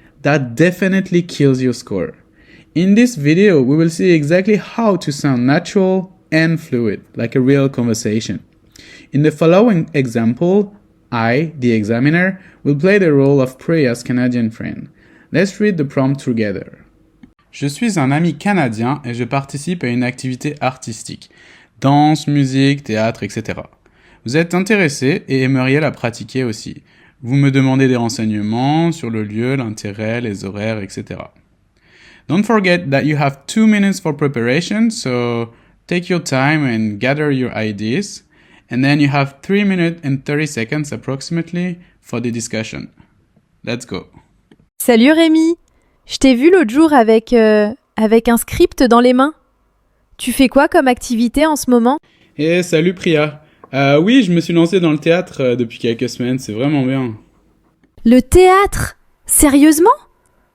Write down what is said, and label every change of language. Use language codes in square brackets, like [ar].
[en] That definitely kills your score. In this video, we will see exactly how to sound natural and fluid, like a real conversation. In the following example, I, the examiner, will play the role of Priya's Canadian friend. Let's read the prompt together. [fr] Je suis un ami canadien et je participe à une activité artistique. Danse, musique, théâtre, etc. Vous êtes intéressé et aimeriez la pratiquer aussi. Vous me demandez des renseignements sur le lieu, l'intérêt, les horaires, etc. [en] Don't forget that you have 2 minutes for preparation, so take your time and gather your ideas. And then you have 3 minutes and 30 seconds approximately for the discussion. Let's go. [fr] Salut Rémi, je t'ai vu l'autre jour avec un script dans les mains. Tu fais quoi comme activité en ce moment ? Salut Priya. Oui, je me suis lancé dans le théâtre depuis quelques semaines, c'est vraiment bien. Le théâtre ? Sérieusement ?